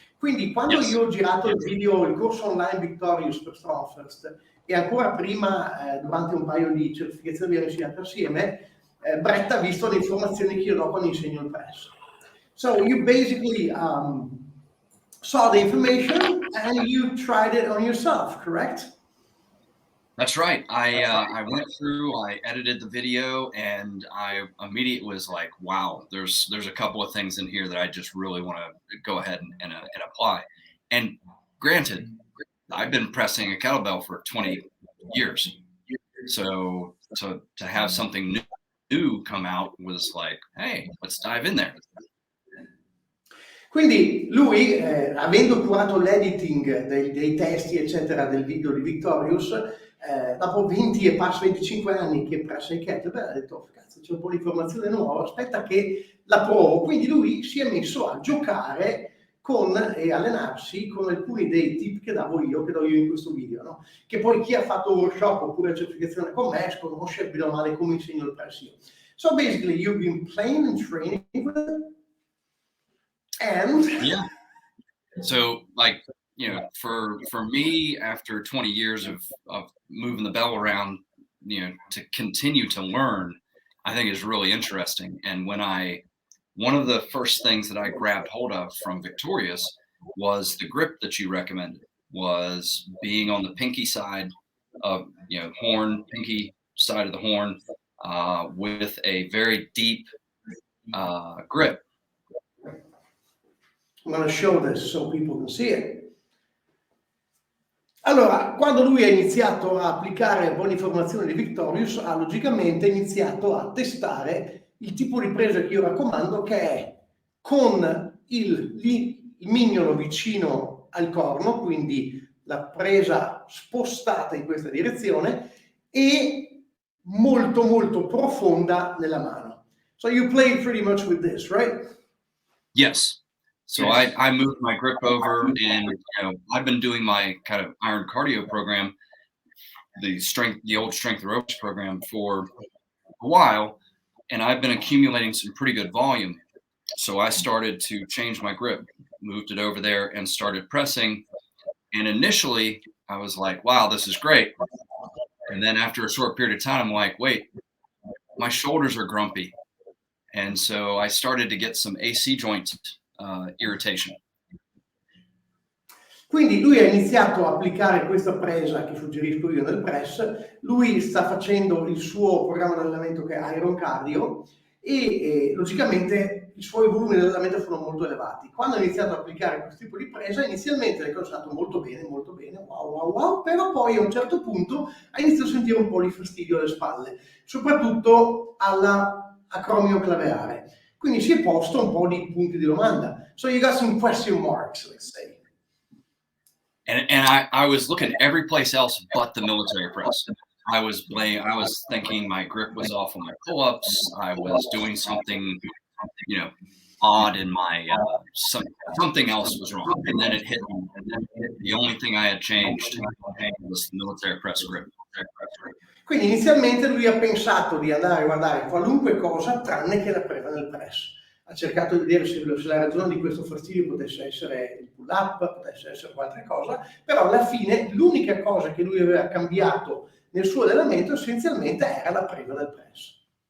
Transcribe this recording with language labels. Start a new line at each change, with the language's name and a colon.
Italian: Quindi, quando io ho girato il video, il corso online Victorious per Strongfirst, e ancora prima, durante un paio di certificazioni che abbiamo insegnato assieme, Brett ha visto le informazioni che io dopo ne insegno il presso.
English: So you basically saw the information and you tried it on yourself, correct? That's right. I went through, I edited the video, and I immediately was like, wow, there's a couple of things in here that I just really want to go ahead and apply. And granted, I've been pressing a kettlebell for 20 years. So to have something new come out was like, hey, let's dive in there.
Italian: Quindi lui, avendo curato l'editing dei testi, eccetera, del video di Victorious, dopo 20 e passa 25 anni che pressa i kettlebell, ha detto, oh, cazzo, c'è un po' di informazione nuova, aspetta che la provo. Quindi lui si è messo a giocare e allenarsi con alcuni dei tip che do io in questo video, no? Che poi chi ha fatto workshop oppure certificazione con me conosce bene o male come insegno il press io.
English: So basically you've been playing and training with it, and yeah. So like, you know, for me, after 20 years of moving the bell around, you know, to continue to learn, I think is really interesting. And one of the first things that I grabbed hold of from Victorious was the grip that you recommended, was being on the pinky side of, you know, pinky side of the horn, with a very deep grip. I'm going to show this so people can see it.
Italian: Allora, quando lui ha iniziato a applicare buone informazioni di Victorious, ha logicamente iniziato a testare il tipo di presa che io raccomando, che è con il mignolo vicino al corno, quindi la presa spostata in questa direzione e molto molto profonda nella mano.
English: So you play pretty much with this, right? Yes. So Yes. I moved my grip over, and you know, I've been doing my kind of iron cardio program, the old strength aerobics program, for a while, and I've been accumulating some pretty good volume. So I started to change my grip, moved it over there, and started pressing. And initially, I was like, "Wow, this is great." And then after a short period of time, I'm like, "Wait, my shoulders are grumpy," and so I started to get some AC joint irritation.
Italian: Quindi lui ha iniziato a applicare questa presa che suggerisco io nel press. Lui sta facendo il suo programma di allenamento che è Iron Cardio e logicamente i suoi volumi di allenamento sono molto elevati. Quando ha iniziato ad applicare questo tipo di presa, inizialmente le cose sono andate molto bene, wow, però poi a un certo punto ha iniziato a sentire un po' di fastidio alle spalle, soprattutto alla acromio claveare. Quindi si è posto un po' di punti di domanda.
English: So you got some question marks, let's say. And I was looking every place else but the military press. I was thinking my grip was off on my pull-ups. I was doing something, you know, odd in my something else was wrong. And then it hit me. And then the only thing I had changed was the military press grip.
Italian: Quindi inizialmente lui ha pensato di andare a guardare qualunque cosa tranne che la presa nel press. Ha cercato di vedere se la ragione di questo fastidio potesse essere il pull-up, potesse essere qualche cosa, però alla fine l'unica cosa che lui aveva cambiato nel suo allenamento essenzialmente era la presa del press.